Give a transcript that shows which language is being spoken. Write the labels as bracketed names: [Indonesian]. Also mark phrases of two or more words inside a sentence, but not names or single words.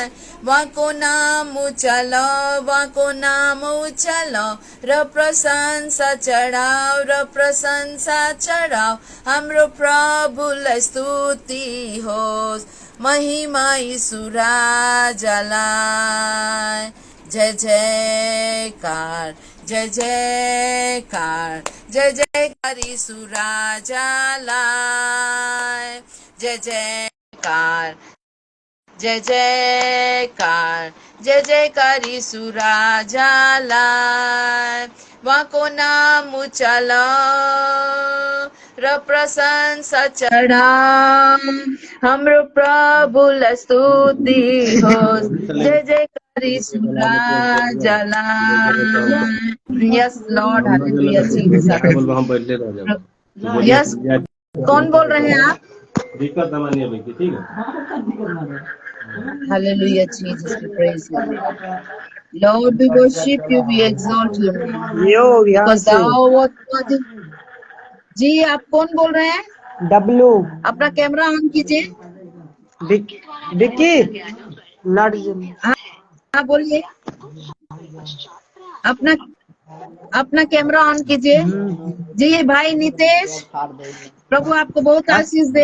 [Nepali] उहाँको नाम उचालौं, उहाँको नाम उचालौं र प्रशंसा चढाऊ, र प्रशंसा चढाऊ। हाम्रो प्रभुलाई स्तुति होस्। महिमा यीशु राजालाई। जय जयकार जय जयकार जय जयकार यीशु राजालाई। जय जयकार जय जयकार जय जयकार यीशु राजालाई। उहाँको नाम उचालौं र प्रशंसा चढाऊ। हाम्रो प्रभुलाई स्तुति होस्। जय जयकार यीशु राजालाई। [English] Yes Lord, Hallelujah Jesus. [Hindi] यस, कौन बोल रहे हैं आप? दिक्कत हमारी अभी की, ठीक है। [English] Hallelujah, Jesus, we praise you. Lord, we worship you, we exalt you. Because thou art worthy. [Hindi] जी, आप कौन बोल रहे हैं? डब्लू। अपना कैमरा ऑन कीजिए। विक्की हाँ बोलिए। अपना कैमरा ऑन कीजिए। जी भाई नितेश, प्रभु आपको बहुत आशीष दे।